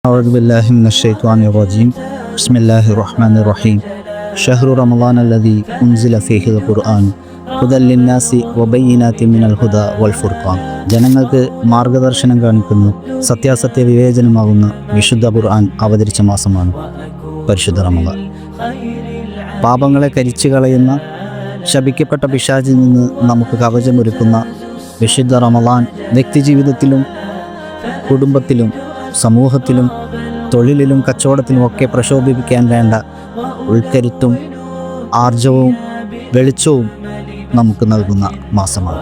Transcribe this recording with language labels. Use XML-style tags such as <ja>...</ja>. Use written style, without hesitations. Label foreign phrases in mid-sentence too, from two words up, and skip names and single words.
<ar>أعوذ بالله من الشيطان الرجيم بسم الله الرحمن الرحيم شهر رمضان الذي أنزل فيه القرآن هدى للناس وبينات من الهدى والفرقان</ar> <ml>ജനങ്ങൾക്ക് മാർഗദർശനം കാണിക്കുന്നു സത്യാസത്യ വിവേചനമാകുന്ന വിശുദ്ധ ഖുർആൻ അവതരിച്ച മാസമാണ് പരിശുദ്ധ റമളാൻ. പാപങ്ങളെ കരിച്ചു കളയുന്ന ശപിക്കപ്പെട്ട പിശാചിൽ നിന്ന് നമുക്ക് കവചമൊരുക്കുന്ന വിശുദ്ധ റമളാൻ വ്യക്തിജീവിതത്തിലും കുടുംബത്തിലും സമൂഹത്തിലും തൊഴിലിലും കച്ചവടത്തിലും ഒക്കെ പ്രശോഭിപ്പിക്കാൻ വേണ്ട ഉൾക്കരുത്തും ആർജവവും വെളിച്ചവും നമുക്ക് നൽകുന്ന മാസമാണ്.</ml>